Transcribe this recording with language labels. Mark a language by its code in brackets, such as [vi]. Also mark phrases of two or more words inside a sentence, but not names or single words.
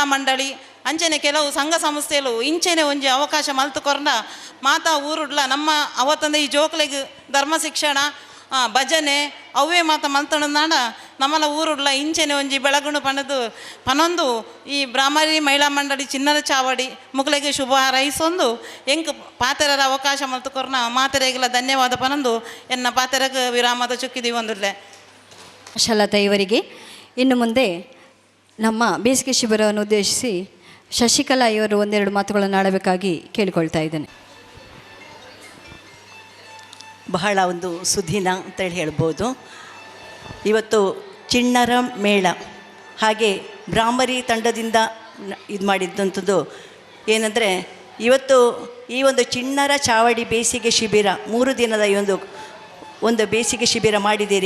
[tcy] ಮಂಡಳಿ ಅಂಚನೆ ಕೆಲವು ಸಂಘ ಸಂಸ್ಥೆಲು ಇಂಚೆನೆ ಒಂಜಿ ಅವಕಾಶ ಮಲ್ತುಕೊರ್ನ ಮಾತಾ ಊರುಡ್ಲ ನಮ್ಮ ಅವತ್ತಂದ ಈ ಜೋಕ್ಲೆಗ್ ಧರ್ಮ ಶಿಕ್ಷಣ ಭಜನೆ ಅವೇ ಮಾತ ಮಲ್ತೊಂದಾಂಡ ನಮ್ಮಲ ಊರುಡ್ಲ ಇಂಚೆನೆ ಒಂಜಿ ಬೆಳಗುಣು ಪನೊಂದು ಈ ಬ್ರಾಹ್ಮರಿ ಮಹಿಳಾ ಮಂಡಳಿ ಚಿನ್ನರ ಚಾವಡಿ ಮುಕ್ಲೆಗೆ ಶುಭ ಹಾರೈಸೊಂದು ಎಂಕ್ ಪಾತೆರರ ಅವಕಾಶ ಮಲ್ತುಕೊರ್ನ ಮಾತೆರೆಗೆಲ್ಲ ಧನ್ಯವಾದ ಪನೊಂದು ಎನ್ನ ಪಾತೆರಗ ವಿರಾಮದ ಚುಕ್ಕಿದಿ ಒಂದುಲ್ಲೆ. [kn] ಆಶಾಲತಾ ಇವರಿಗೆ ಇನ್ನು ಮುಂದೆ ನಮ್ಮ ಬೇಸಿಗೆ ಶಿಬಿರವನ್ನು ಉದ್ದೇಶಿಸಿ ಶಶಿಕಲಾ ಇವರು ಒಂದೆರಡು ಮಾತುಗಳನ್ನು ಆಡಬೇಕಾಗಿ ಕೇಳಿಕೊಳ್ತಾ ಇದ್ದೇನೆ. ಬಹಳ ಒಂದು ಸುದಿನ ಅಂತೇಳಿ ಹೇಳ್ಬೋದು. ಇವತ್ತು ಚಿಣ್ಣರ ಮೇಳ ಹಾಗೆ ಬ್ರಾಹ್ಮರಿ ತಂಡದಿಂದ ಇದು ಮಾಡಿದ್ದಂಥದ್ದು ಏನಂದರೆ ಇವತ್ತು ಈ ಒಂದು ಚಿಣ್ಣರ ಚಾವಡಿ ಬೇಸಿಗೆ ಶಿಬಿರ 3 ದಿನದ ಈ ಒಂದು ಬೇಸಿಗೆ ಶಿಬಿರ ಮಾಡಿದ್ದೀರಿ.